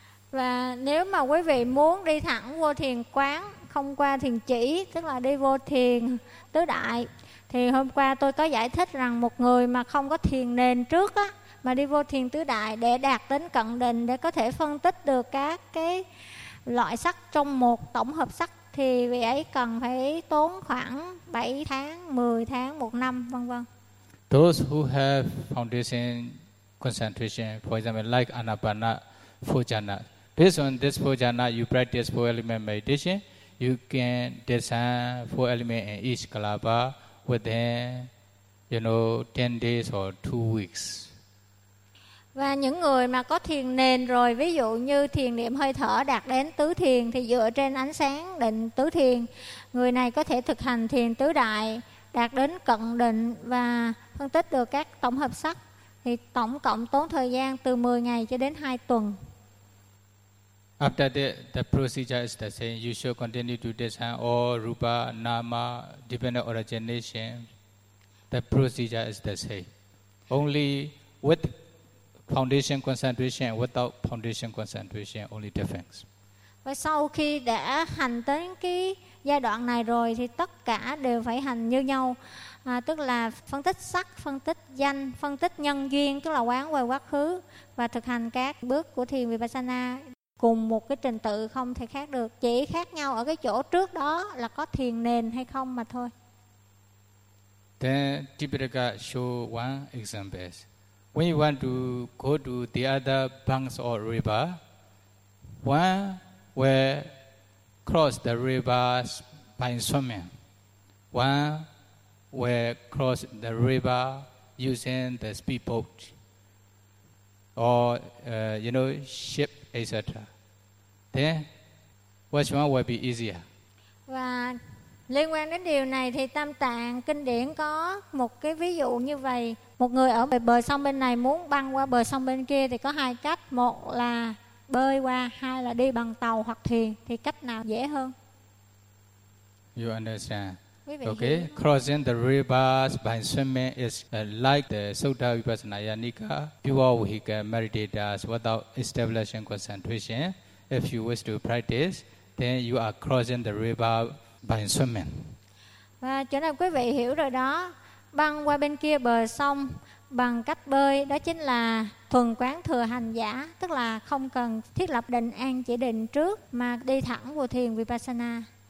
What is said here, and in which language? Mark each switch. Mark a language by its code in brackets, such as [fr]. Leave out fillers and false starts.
[vi] Và nếu mà quý vị muốn đi thẳng vô thiền quán, không qua thiền chỉ, tức là đi vô thiền tứ đại, thì hôm qua tôi có giải thích rằng một người mà không có thiền nền trước á, mà đi vô thiền tứ đại để đạt đến cận định, để có thể phân tích được các cái loại sắc trong một tổng hợp sắc, thì vị ấy cần phải tốn khoảng 7 tháng, 10 tháng, 1 năm, vân vân. [en] Those who have foundation concentration, for example, like Anapana, Phojana. Based on this Phojana, you practice four element meditation, you can discern four element in each kalapa within, you know, 10 days or 2 weeks. [vi] Và những người mà có thiền nền rồi, ví dụ như thiền niệm hơi thở đạt đến tứ thiền, thì dựa trên ánh sáng định tứ thiền, người này có thể thực hành thiền tứ đại, đạt đến cận định và phân tích được các tổng hợp sắc, thì tổng cộng tốn thời gian từ 10 ngày cho đến 2 tuần. [en] After that, the procedure is the same. You should continue to discern all rupa, nama, dependent origination. The procedure is the same. Only with foundation concentration, without foundation concentration, only difference. [vi] Và sau khi đã hành tới cái giai đoạn này rồi, thì tất cả đều phải hành như nhau. À, tức là phân tích sắc, phân tích danh, phân tích nhân duyên, tức là quán về quá khứ, và thực hành các bước của thiền Vipassana cùng một cái trình tự, không thể khác được. Chỉ khác nhau ở cái chỗ trước đó là có thiền nền hay không mà thôi. [en] Then Tipitaka show one example. When you want to go to the other banks or river, one will cross the river by swimming. One will cross the river using the speedboat or, you know, ship, etc. Then, which one will be easier? [vi] Và liên quan đến điều này thì Tam Tạng Kinh Điển có một cái ví dụ như vậy. Một người ở bờ sông bên này muốn băng qua bờ sông bên kia thì có hai cách. Một là bơi qua, hai là đi bằng tàu hoặc thuyền. Thì cách nào dễ hơn? [en] You understand? Okay, crossing the rivers by swimming is like the Sutta Vipassana Nika. People who can meditate as without establishing concentration. If you wish to practice, then you are crossing the river by swimming. [vi] Và chỗ này quý vị hiểu rồi đó. Băng qua bên kia bờ sông bằng cách bơi, đó chính là thuần quán thừa hành giả, tức là không cần thiết lập định an chỉ định trước mà đi thẳng vô thiền Vipassana.